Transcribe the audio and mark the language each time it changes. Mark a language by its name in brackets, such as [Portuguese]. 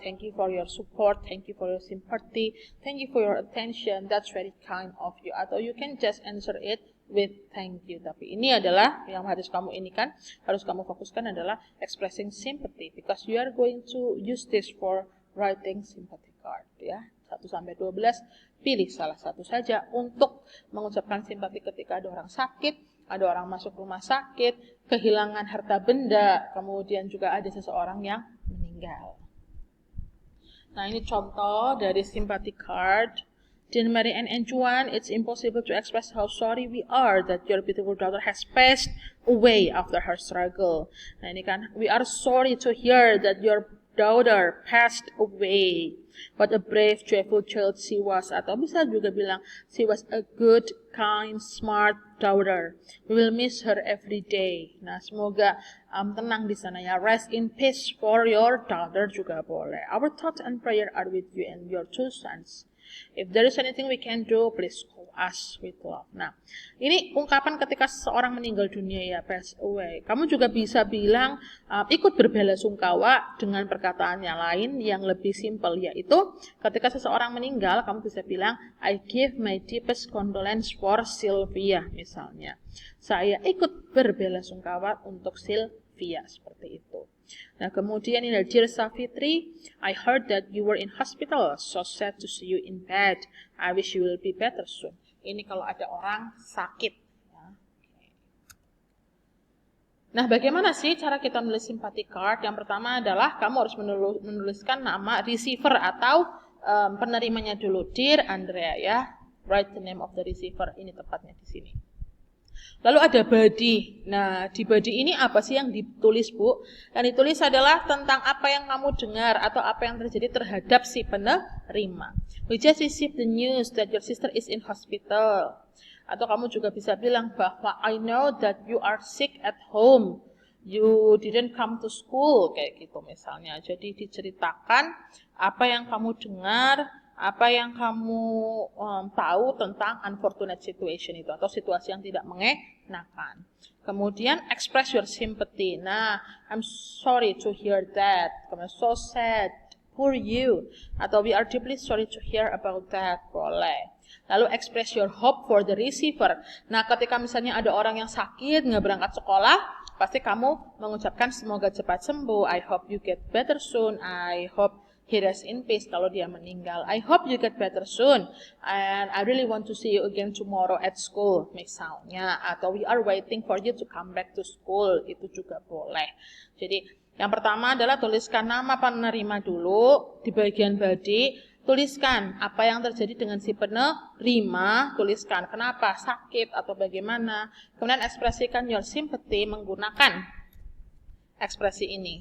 [English] Thank you for your support. Thank you for your sympathy. Thank you for your attention. That's very kind of you. Atau you can just answer it with thank you. [Indonesian] Tapi ini adalah yang harus kamu harus kamu fokuskan adalah [English] expressing sympathy, because you are going to use this for writing sympathy card 1-12, [Indonesian] pilih salah satu saja untuk mengucapkan simpati ketika ada orang sakit, ada orang masuk rumah sakit, kehilangan harta benda, kemudian juga ada seseorang yang meninggal. Nah, ini contoh dari sympathy card. [English] Dear Mary and Juan, it's impossible to express how sorry we are that your beautiful daughter has passed away after her struggle. [Indonesian] Nah, ini kan, [English] we are sorry to hear that your daughter passed away. What a brave, joyful child she was. [Indonesian] Atau bisa juga bilang, [English] she was a good, kind, smart daughter. We will miss her every day. [Indonesian] Nah, semoga tenang di sana [English] Rest in peace for your daughter [Indonesian] juga boleh. [English] Our thoughts and prayer are with you and your two sons. If there is anything we can do, please call us with love. [Indonesian] Nah, ini ungkapan ketika seseorang meninggal dunia ya, pass away. Kamu juga bisa bilang ikut berbelasungkawa dengan perkataan yang lain yang lebih simpel, yaitu ketika seseorang meninggal, kamu bisa bilang [English] I give my deepest condolence for Sylvia [Indonesian] misalnya. Saya ikut berbelasungkawa untuk Sylvia, seperti itu. Nah, kemudian ini [English] Dear Savitri, I heard that you were in hospital. So sad to see you in bed. I wish you will be better soon. [Indonesian] Ini kalau ada orang sakit. Ya. Nah, bagaimana sih cara kita menulis sympathy card? Yang pertama adalah kamu harus menuliskan nama receiver atau penerimanya dulu. [English] Dear Andrea, ya. Write the name of the receiver. [Indonesian] Ini tepatnya di sini. Lalu ada body. Nah, di body ini apa sih yang ditulis, Bu? Yang ditulis adalah tentang apa yang kamu dengar atau apa yang terjadi terhadap si penerima. [English] We just received the news that your sister is in hospital. [Indonesian] Atau kamu juga bisa bilang bahwa [English] I know that you are sick at home. You didn't come to school, [Indonesian] kayak gitu misalnya. Jadi diceritakan apa yang kamu dengar, apa yang kamu tahu tentang [English] unfortunate situation [Indonesian] itu atau situasi yang tidak mengenakan. [English] Kemudian express your sympathy. Nah, I'm sorry to hear that. I'm so sad. Poor you. Atau we are deeply sorry to hear about that. [Indonesian] Boleh. Lalu [English] express your hope for the receiver. [Indonesian] Nah, ketika misalnya ada orang yang sakit, nggak berangkat sekolah, pasti kamu mengucapkan semoga cepat sembuh. [English] I hope you get better soon. I hope he rests in peace [Indonesian] kalau dia meninggal. [English] I hope you get better soon. And I really want to see you again tomorrow at school, misalnya. Atau we are waiting for you to come back to school. [Indonesian] Itu juga boleh. Jadi, yang pertama adalah tuliskan nama penerima dulu. Di bagian body, tuliskan apa yang terjadi dengan si penerima. Tuliskan kenapa, sakit, atau bagaimana. Kemudian ekspresikan [English] your sympathy [Indonesian] menggunakan ekspresi ini.